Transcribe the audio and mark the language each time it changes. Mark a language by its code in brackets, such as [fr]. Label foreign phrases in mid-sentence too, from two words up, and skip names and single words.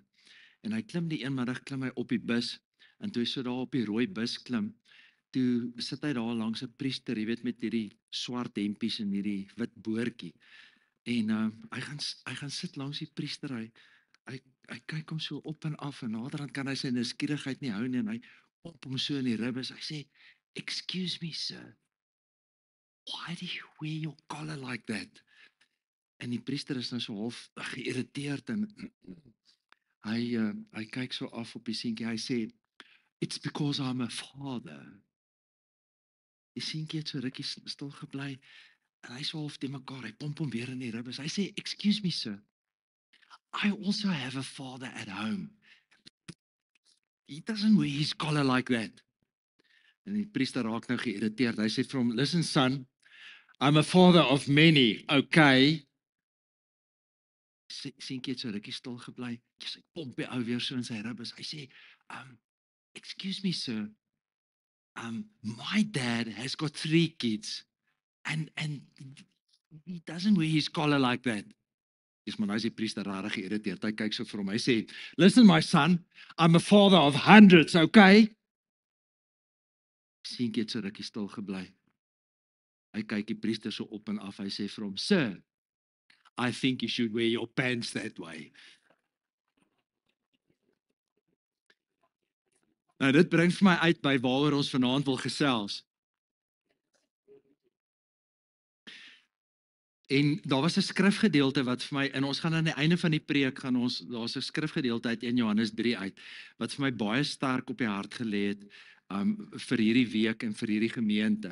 [af] En hy klim die een middag klim hy op die bus en toe hy so daar op die rooi bus klim, toe sit hy daar langs 'n priester, jy weet met hierdie swart hempies en hierdie wit boortjie. En hy gaan sit langs die priester. Hy kyk hom so op en af en naderhand kan hy sy nuuskierigheid nie hou nie en hy pomp hom so in die ribbes. Hy sê, [en] "Excuse me, sir. Why do you wear your collar like that?" [af] En die priester is nou so half geïrriteerd en hy kyk so af op die seentjie. Hy sê, [en] "It's because I'm a father." [af] Die seentjie het so rukkie stil gebly en hy so half te mekaar. Hy pomp hom weer in die ribbes. Hy sê, [en] "Excuse me, sir. I also have a father at home. He doesn't wear his collar like that." [af] En die priester raak nou geïrriteerd. Hy sê vir hom, [en] "Listen, son, I'm a father of many, okay?" [af] Seentjie het so rukkie stil gebly. Hy pomp die ou weer so in sy ribbes. Hy sê, [en] "Excuse me, sir. My dad has got 3 kids and he doesn't wear his collar like that." [af] Maar nou is die priester rarig geïrriteerd. Hy kyk so vir hom. Hy sê, [en] "Listen, my son, I'm a father of hundreds, okay?" [af] Seentjie het so rukkie stil gebly. Hy kyk die priester so op en af. Hy sê vir hom, [en] "Sir, I think you should wear your pants that way." [af] Nou dit bring vir my uit by waaroor ons vanaand wil gesels. En daar was 'n skrifgedeelte wat vir my, en ons gaan aan die einde van die preek daar's 'n skrifgedeelte uit 1 Johannes 3 uit wat vir my baie sterk op die hart gelê het vir hierdie week en vir hierdie gemeente.